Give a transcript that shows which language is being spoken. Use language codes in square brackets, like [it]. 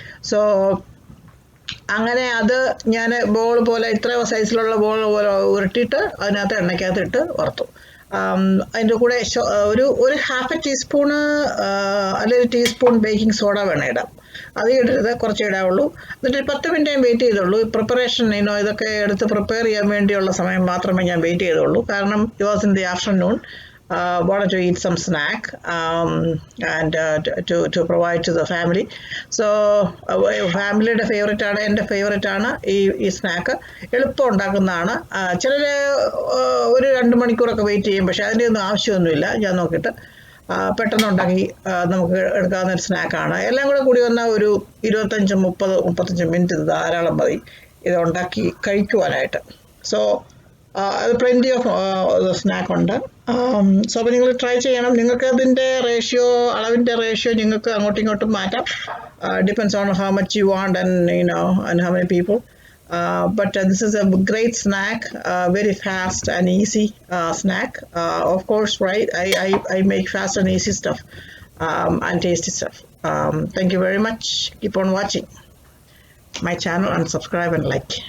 [ml] So അങ്ങനെ അത് ഞാൻ ബോൾ പോലെ ഇത്ര സൈസിലുള്ള ബോൾ പോലെ ഉരുട്ടിയിട്ട് അതിനകത്ത് എണ്ണയ്ക്കകത്തിട്ട് വറുത്തു. അതിൻ്റെ കൂടെ ഒരു 1/2 ടീസ്പൂണ് അല്ലെങ്കിൽ 1 ടീസ്പൂൺ ബേക്കിംഗ് സോഡ വേണം ഇടാം. അത് ഇടരുത്, കുറച്ച് ഇടാവുള്ളൂ. എന്നിട്ട് 10 മിനിറ്റ് വെയിറ്റ് ചെയ്തുള്ളൂ. പ്രിപ്പറേഷൻ ഇതൊക്കെ എടുത്ത് പ്രിപ്പയർ ചെയ്യാൻ വേണ്ടിയുള്ള സമയം മാത്രമേ ഞാൻ വെയിറ്റ് ചെയ്തുള്ളൂ. [en] കാരണം it was in the afternoon. Wanted to eat some snack and to provide to the family. [ml] So ഫാമിലിയുടെ ഫേവറേറ്റ് ആണ്, എൻ്റെ ഫേവറേറ്റ് ആണ് ഈ സ്നാക്ക്. എളുപ്പം ഉണ്ടാക്കുന്നതാണ്. ചിലർ ഒരു 2 മണിക്കൂറൊക്കെ വെയിറ്റ് ചെയ്യും, പക്ഷേ അതിൻ്റെ ഒന്നും ആവശ്യമൊന്നുമില്ല. ഞാൻ നോക്കിയിട്ട് പെട്ടെന്ന് ഉണ്ടാക്കി നമുക്ക് എടുക്കാവുന്ന ഒരു സ്നാക്കാണ്. എല്ലാം കൂടി വന്നാൽ ഒരു 25-35 മിനിറ്റ് ധാരാളം മതി ഇത് ഉണ്ടാക്കി കഴിക്കുവാനായിട്ട്. സോ അത് [en] plenty of snack [ml] ഉണ്ട്. സോ അപ്പോൾ നിങ്ങൾ ട്രൈ ചെയ്യണം. നിങ്ങൾക്ക് അതിൻ്റെ അളവിൻ്റെ റേഷ്യോ നിങ്ങൾക്ക് അങ്ങോട്ടും ഇങ്ങോട്ടും മാറ്റാം. [en] Depends on how much you want and how many people. But this is a great snack, very fast and easy snack. Of course, right? I make fast and easy stuff and tasty stuff. Thank you very much. Keep on watching my channel and subscribe and like.